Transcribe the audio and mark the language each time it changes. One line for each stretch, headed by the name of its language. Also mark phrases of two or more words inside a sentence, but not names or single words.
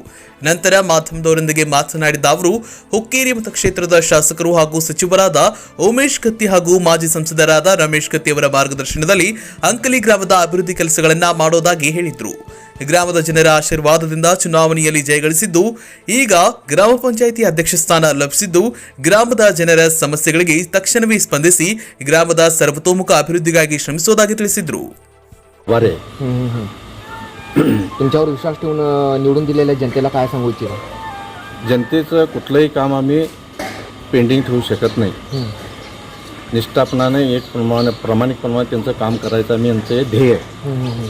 Kannada: ನಂತರ ಮಾಧ್ಯಮದವರೊಂದಿಗೆ ಮಾತನಾಡಿದ ಅವರು, ಹುಕ್ಕೇರಿ ಮತಕ್ಷೇತ್ರದ ಶಾಸಕರು ಹಾಗೂ ಸಚಿವರಾದ ಉಮೇಶ್ ಕತ್ತಿ ಹಾಗೂ ಮಾಜಿ ಸಂಸದರಾದ ರಮೇಶ್ ಕತ್ತಿ ಅವರ ಮಾರ್ಗದರ್ಶನದಲ್ಲಿ ಅಂಕಲಿ ಗ್ರಾಮದ ಅಭಿವೃದ್ಧಿ ಕೆಲಸಗಳನ್ನು ಮಾಡೋದಾಗಿ ಹೇಳಿದರು. ಗ್ರಾಮದ ಜನರ ಆಶೀರ್ವಾದದಿಂದ ಚುನಾವಣೆಯಲ್ಲಿ ಜಯಗಳಿಸಿದ್ದು, ಈಗ ಗ್ರಾಮ ಪಂಚಾಯಿತಿ ಅಧ್ಯಕ್ಷ ಸ್ಥಾನ ಲಭಿಸಿದ್ದು, ಗ್ರಾಮದ ಜನರ ಸಮಸ್ಯೆಗಳಿಗೆ ತಕ್ಷಣವೇ ಸ್ಪಂದಿಸಿ ಗ್ರಾಮದ ಸರ್ವತೋಮುಖ ಅಭಿವೃದ್ಧಿಗಾಗಿ ಶ್ರಮಿಸುವುದಾಗಿ ತಿಳಿಸಿದರು. वारे
Marathi: तुमच्यावर विश्वास ठेवून निवडून दिलेल्या जनतेला काय सांगू इच्छिता? जनतेचं कुठलंही काम आम्ही पेंडिंग ठेवू शकत नाही. निष्ठापणाने एक प्रामाणिकपणाने त्यांचं काम करायचं आम्ही यांचं ध्येय आहे.